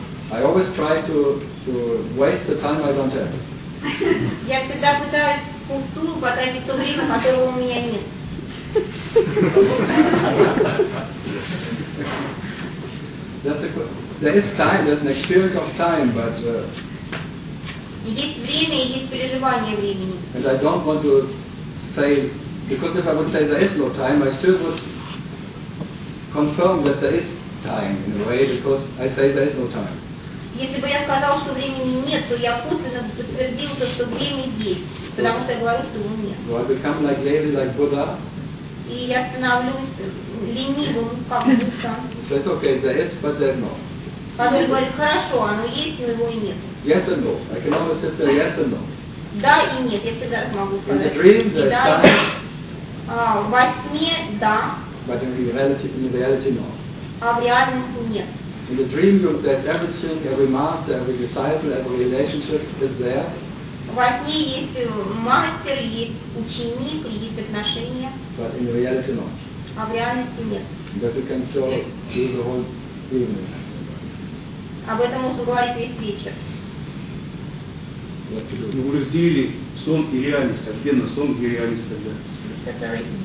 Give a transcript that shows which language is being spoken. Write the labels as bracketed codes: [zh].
[en] I always try to waste the time I don't have. [ru] Я всегда пытаюсь пусту потратить то время, которого у меня нет. [en] There's an experience of time, but. [ru] Есть время и есть переживание времени. [en] And I don't want to say, because if I would say there is no time, I still would confirm that there is time in a way, because I say there is no time. [ru] Если бы я сказал, что времени нет, то я косвенно бы подтвердил то, что время есть, потому что я говорю, что его нет. [en] Do I become like lazy, like Buddha? [ru] И я становлюсь ленивым, как Будда. [en] So it's okay, there is, but there's no. [ru] Который говорит, хорошо, оно есть, но его и нет. [en] Yes and no. I can always sit there, yes and no. [ru] Да и нет, я всегда смогу сказать. [en] In the dream, there's [ru] да, [en] time. [ru] Во сне, да. [en] But in reality, no. [ru] А в реальности нет. [en] In the dream you look at everything, every master, every disciple, every relationship is there. [ru] Во сне есть мастер, есть ученик, есть отношения. [en] But in reality not. [ru] А в реальности нет. [en] That we can show you the whole evening. [ru] Об этом можно говорить весь вечер. Ну вы разделили сон и реальность, отдельно сон и реальность тогда.